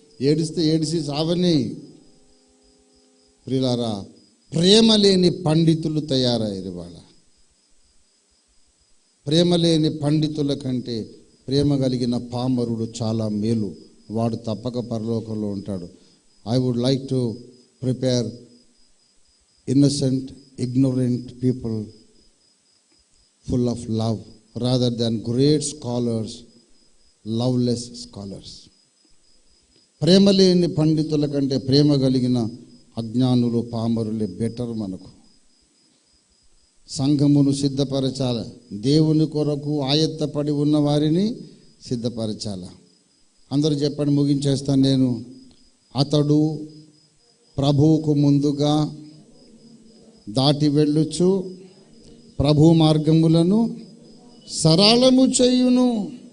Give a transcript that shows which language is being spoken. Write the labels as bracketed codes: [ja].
[te] ఏడిస్తే ఏడిసి సావని. ప్రియులారా, ప్రేమ లేని పండితులు తయారయ్యారు. వాళ్ళ ప్రేమ లేని పండితుల కంటే ప్రేమ కలిగిన పామరుడు చాలా మేలు. వాడు తప్పక పరలోకంలో ఉంటాడు. [en] I would like to prepare innocent, ignorant people full of love rather than great scholars, loveless scholars. [te] ప్రేమ లేని పండితుల కంటే ప్రేమ కలిగిన అజ్ఞానులు, పామరులే బెటర్ మనకు. సంఘమును సిద్ధపరచాల, దేవుని కొరకు ఆయత్తపడి ఉన్న వారిని సిద్ధపరచాల. అందరూ చెప్పండి, ముగించేస్తాను నేను. అతడు ప్రభువుకు ముందుగా దాటి వెళ్ళుచు ప్రభు మార్గములను సరళము చేయును.